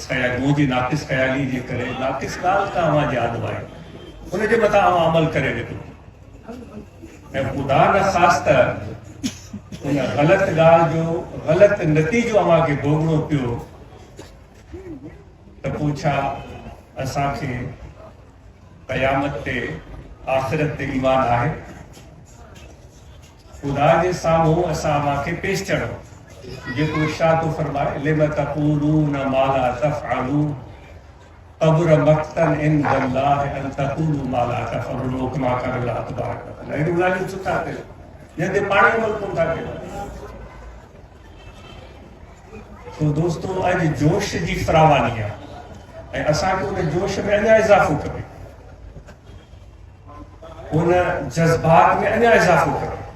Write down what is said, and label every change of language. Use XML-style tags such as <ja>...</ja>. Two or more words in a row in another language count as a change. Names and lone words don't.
<sd>ख़याली मुंहिंजी नाक़िस ख़याली जे करे नाक़िस ॻाल्हि खां अवां यादि आहे उनजे मथां अवां अमल करे ॾिठो ऐं ख़ुदा न ख़ासि त उन ग़लत ॻाल्हि जो ग़लत नतीजो अव्हांखे भोगणो पियो त पोइ छा असांखे क़यामत ते आख़िरत ते ईमान आहे? ख़ुदा जे साम्हूं असां अव्हांखे पेश थियणो जेको इरशाद थो फरमाए</sd> <ar>لم تقولون ما لا تفعلون كبر مقتا عند الله أن تقولوا ما لا تفعلون كما قال الله تبارك و تعالى.</ar> <sd>अहिड़ियूं ॻाल्हियूं छो था कयो जंहिं ते पाण अमल कोन था कयो? तो दोस्तों अॼु जोश जी फरावानी आहे ऐं असांखे उन जोश में अञा इज़ाफ़ो खपे, उन जज़्बात में अञा इज़ाफ़ो खपे।</sd>